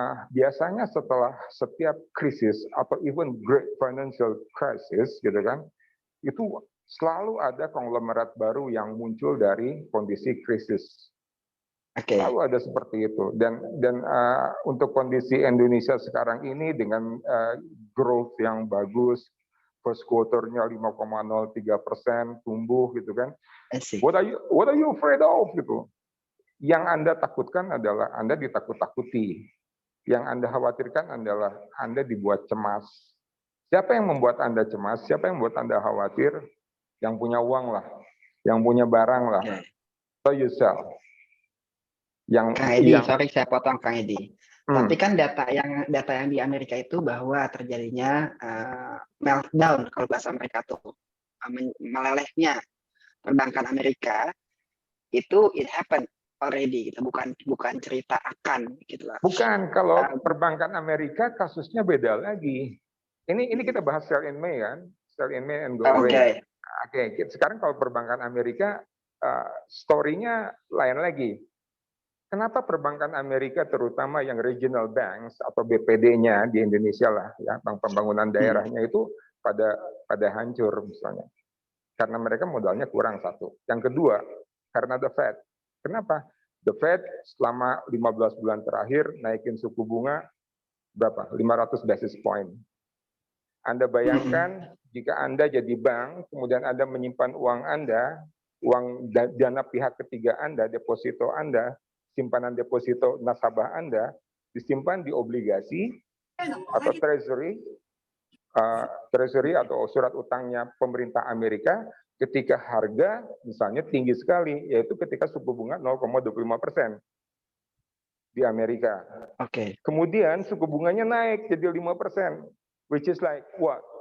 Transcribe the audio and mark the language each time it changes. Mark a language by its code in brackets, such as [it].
[id] Biasanya setelah setiap krisis atau even great financial crisis gitu kan, itu selalu ada konglomerat baru yang muncul dari kondisi krisis. Selalu ada seperti itu. Dan untuk kondisi Indonesia sekarang ini dengan growth yang bagus, first quarter-nya 5,03% tumbuh gitu kan. [en] What are you afraid of [id] gitu? Yang Anda takutkan adalah Anda ditakut-takuti. Yang Anda khawatirkan adalah Anda dibuat cemas. Siapa yang membuat Anda cemas? Siapa yang membuat Anda khawatir? Yang punya uang lah, yang punya barang lah. [en] So you sell. [id] Kang Edi, sorry saya potong Kang Edi. Tapi kan data yang di Amerika itu bahwa terjadinya meltdown kalau bahasa mereka tuh, melelehnya perbankan Amerika itu [en] it happened already [id] gitu, bukan cerita akan gitu lah. Bukan, kalau perbankan Amerika kasusnya beda lagi. Ini kita bahas sell in May kan, sell in May and go away. Oke, sekarang kalau perbankan Amerika story-nya lain lagi. Kenapa perbankan Amerika terutama yang regional banks atau BPD-nya di Indonesia lah ya, bank pembangunan daerahnya itu pada hancur misalnya. Karena mereka modalnya kurang satu. Yang kedua, karena the Fed. Kenapa? The Fed selama 15 bulan terakhir naikin suku bunga berapa? 500 basis point. Anda bayangkan jika Anda jadi bank, kemudian Anda menyimpan uang Anda, uang dana pihak ketiga Anda, deposito Anda, simpanan deposito nasabah Anda, disimpan di obligasi atau treasury, treasury atau surat utangnya pemerintah Amerika ketika harga misalnya tinggi sekali, yaitu ketika suku bunga 0,25% di Amerika. Oke. Kemudian suku bunganya naik jadi 5%, [en] which is like what?